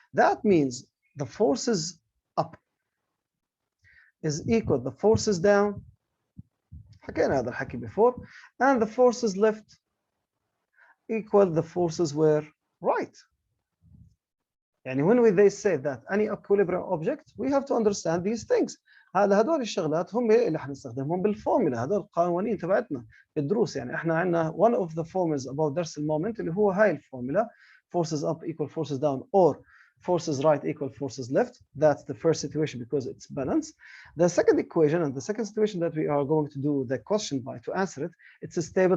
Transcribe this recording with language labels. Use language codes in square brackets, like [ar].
[en] That means the forces up is equal the forces down. [ar] حكينا هذا الحكي [en] before, and the forces left equal the forces were right. يعني when they say that any equilibrium object, we have to understand these things. [ar] هدول الشغلات هم اللي حنستخدمهم بالفورمولا. هدول القوانين تبعتنا بالدروس. يعني احنا عندنا [en] one of the formulas about [ar] درس المومنت اللي هو هاي الفورمولا, [en] forces up equal forces down, or forces right equal forces left. That's the first situation because it's balanced. The second equation and the second situation that we are going to do the question by to answer it, it's a stable.